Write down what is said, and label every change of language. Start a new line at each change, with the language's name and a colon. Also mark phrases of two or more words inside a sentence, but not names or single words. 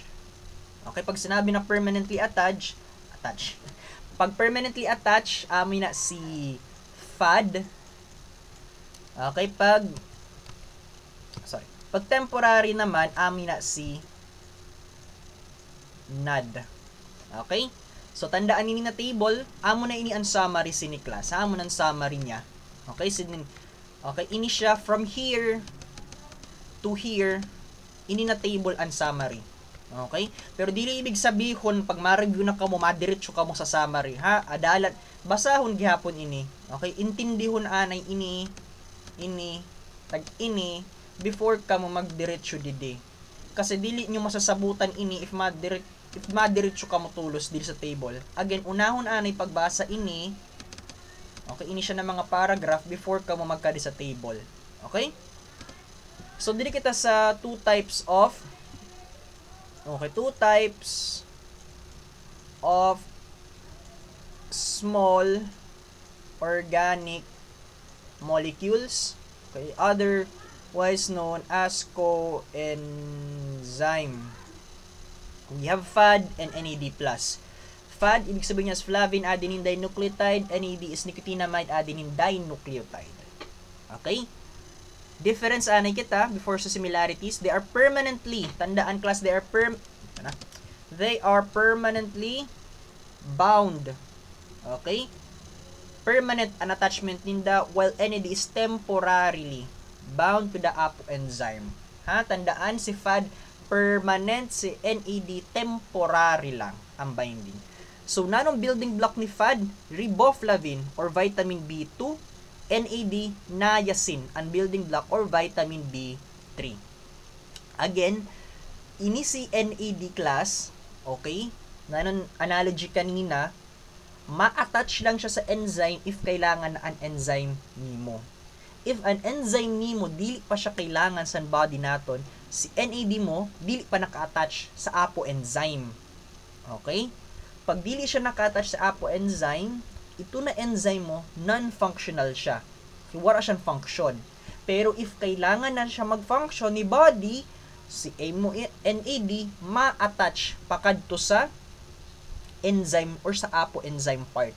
Romblomanon: Okay, pag sinabi na
English: permanently attached.
Romblomanon: Pag
English: permanently attached,
Romblomanon: na si FAD. Okay, pag temporary naman, na si NAD. Okay? So, tandaan nini na table, amo na ini ang summary sini class. Amo na ang summary niya. Okay? Okay, ini siya from here to here, ini na table ang summary. Okay? Pero dili ibig sabihon pag ma-review na kamo madiretso kamo sa summary ha. Adalan basahon gihapon ini. Okay? Intindihon anay ini tag ini before kamo magdiretso didi. Kasi dili nyo masasabutan ini if madiretso kamo tulos dili sa table. Again, unahon anay pagbasa ini. Okay, ini siya ng mga paragraph before kamo magkadi sa table. Okay? So dili kita sa
English: two types of small organic molecules,
Romblomanon: okay,
English: otherwise known as coenzyme. We have FAD and NAD+. FAD,
Filipino: ibig sabihin niya
English: is flavin adenine dinucleotide, NAD is nicotinamide adenine dinucleotide. Okay?
Romblomanon: Difference anay kita before sa similarities,
English: they are permanently, tandaan class, they are permanently bound.
Romblomanon: Okay? Permanent an attachment ninda while NAD is temporarily bound to the apoenzyme. Ha, tandaan si FAD permanent, si NAD temporary lang ang binding. So nanong
English: building block
Romblomanon: ni FAD, riboflavin or vitamin B2, NAD, niacin, ang
English: building block
Romblomanon: or vitamin B3. Again, ini si NAD class, okay? Nanon analogy kanina, ma-attach lang siya sa enzyme if kailangan na an enzyme nimo. If an enzyme nimo dili pa siya kailangan sa body naton, si NAD mo dili pa naka-attach sa apoenzyme. Okay? Pag dili siya naka-attach sa apoenzyme, ito na enzyme mo, non-functional siya. Wala siyang function. Pero if kailangan na siya mag-function ni body, si NAD ma-attach pakadto sa enzyme or sa apoenzyme part.